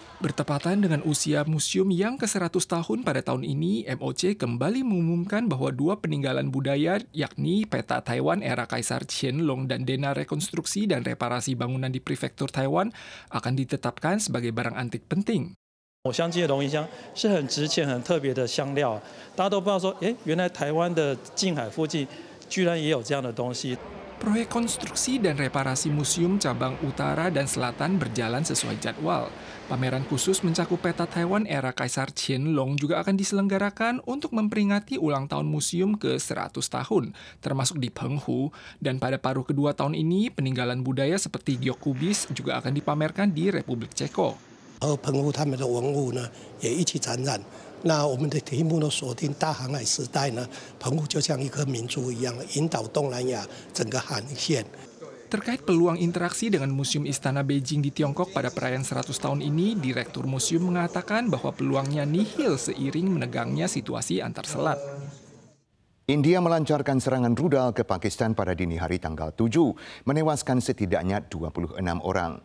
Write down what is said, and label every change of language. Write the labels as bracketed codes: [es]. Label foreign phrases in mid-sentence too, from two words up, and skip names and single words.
[id] Bertepatan dengan usia museum yang ke-100 tahun pada tahun ini, MOC kembali mengumumkan bahwa 2 peninggalan budaya, yakni peta Taiwan era Kaisar Qianlong dan dana rekonstruksi dan reparasi bangunan di Prefektur Taiwan akan ditetapkan sebagai barang antik penting. [zh] 我相机的龙涎香是很值钱、很特别的香料，大家都不知道说，原来台湾的近海附近居然也有这样的东西。 [id] Proyek konstruksi dan reparasi museum cabang utara dan selatan berjalan sesuai jadwal. Pameran khusus mencakup peta Taiwan era Kaisar Qianlong juga akan diselenggarakan untuk memperingati ulang tahun museum ke-100 tahun, termasuk di Penghu. Dan pada paruh kedua tahun ini, peninggalan budaya seperti giok kubis juga akan dipamerkan di Republik Ceko. [zh] 和澎湖他们的文物呢也一起展览。那我们的题目呢锁定大航海时代呢，澎湖就像一颗明珠一样，引导东南亚整个航线。 [id] Terkait peluang interaksi dengan Museum Istana Beijing di Tiongkok pada perayaan 100 tahun ini, Direktur Museum mengatakan bahwa peluangnya nihil seiring menegangnya situasi antar selat. India melancarkan serangan rudal ke Pakistan pada dini hari tanggal 7, menewaskan setidaknya 26 orang.